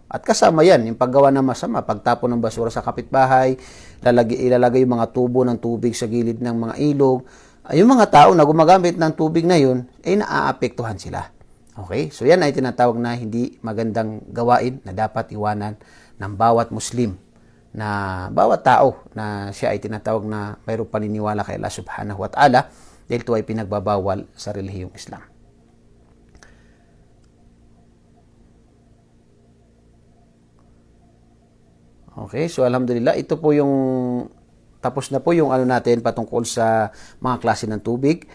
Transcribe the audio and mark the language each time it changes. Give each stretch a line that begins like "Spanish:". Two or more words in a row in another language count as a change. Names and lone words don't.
Filipino: At kasama yan, yung paggawa ng masama, pagtapon ng basura sa kapitbahay, ilalagay yung mga tubo ng tubig sa gilid ng mga ilog. Yung mga tao na gumagamit ng tubig na yun, ay naaapektuhan sila. Okay? So yan ay tinatawag na hindi magandang gawain na dapat iwanan ng bawat Muslim, na bawat tao na siya ay tinatawag na mayroong paniniwala kay Allah
Arabic: سبحانه وتعالى
Filipino: dahil ito ay pinagbabawal sa relihiyong Islam. Okay, so alhamdulillah, ito po yung tapos na po yung natin patungkol sa mga klase ng tubig.